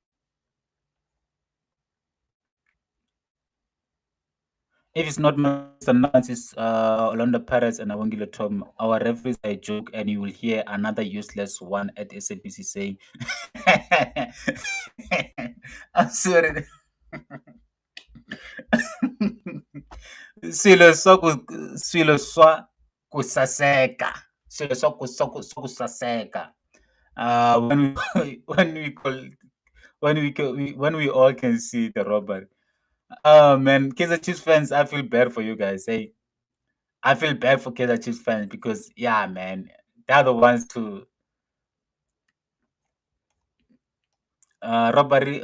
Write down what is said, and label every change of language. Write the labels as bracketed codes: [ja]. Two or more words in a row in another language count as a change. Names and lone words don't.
[en] If it's not Mr. Nance, it's Orlando Pirates and Awangile Tom. Our referees are a joke, and you will hear another useless one at SABC saying, I'm sorry. [ts] Swilo swa kusaseka. Swilo swa kusaseka. [en] When we when we call when we all can see the robbery. Oh man, Kaizer Chiefs fans, I feel bad for you guys. Hey, I feel bad for Kaizer Chiefs fans because yeah, man, they're the ones to robbery.